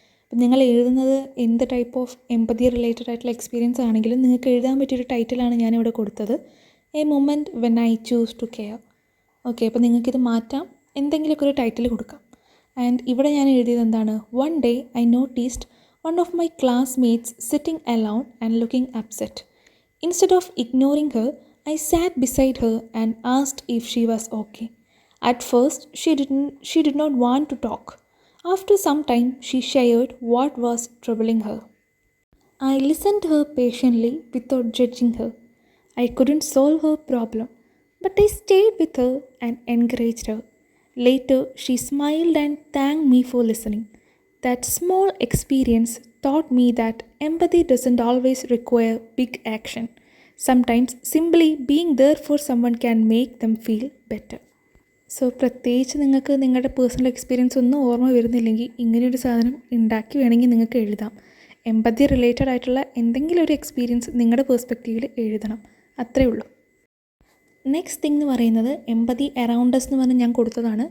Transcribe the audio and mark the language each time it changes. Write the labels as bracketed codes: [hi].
[ml] അപ്പം നിങ്ങൾ എഴുതുന്നത് എന്ത് ടൈപ്പ് ഓഫ് എമ്പതി റിലേറ്റഡ് ആയിട്ടുള്ള എക്സ്പീരിയൻസ് ആണെങ്കിലും നിങ്ങൾക്ക് എഴുതാൻ പറ്റിയൊരു ടൈറ്റിലാണ് ഞാനിവിടെ കൊടുത്തത്. [en] A moment when I choose to care. [ml] Okay, അപ്പോൾ നിങ്ങൾക്കിത് മാറ്റാം, എന്തെങ്കിലുമൊക്കെ ഒരു ടൈറ്റിൽ കൊടുക്കാം. [en] and [ml] ഇവിടെ ഞാൻ എഴുതിയത് എന്താണ്, [en] One day I noticed one of my classmates sitting alone and looking upset. Instead of ignoring her I sat beside her and asked if she was okay. At first, she did not want to talk. After some time, she shared what was troubling her. I listened to her patiently without judging her. I couldn't solve her problem, but I stayed with her and encouraged her. Later, she smiled and thanked me for listening. That small experience taught me that empathy doesn't always require big action. Sometimes simply being there for someone can make them feel better. [ml] So പ്രത്യേകിച്ച് നിങ്ങൾക്ക് നിങ്ങളുടെ personal experience ഒന്നും ഓർമ്മ വരുന്നില്ലെങ്കിൽ ഇങ്ങനെയൊരു സാധനം ഉണ്ടാക്കി വേണമെങ്കിൽ നിങ്ങൾക്ക് എഴുതാം. എമ്പതി റിലേറ്റഡ് ആയിട്ടുള്ള എന്തെങ്കിലും ഒരു എക്സ്പീരിയൻസ് നിങ്ങളുടെ പേഴ്സ്പെക്റ്റീവിൽ എഴുതണം, അത്രേ ഉള്ളൂ. നെക്സ്റ്റ് തിങ് എന്ന് പറയുന്നത് എമ്പതി അറൗണ്ടസ് എന്ന് പറഞ്ഞ് ഞാൻ കൊടുത്തതാണ്.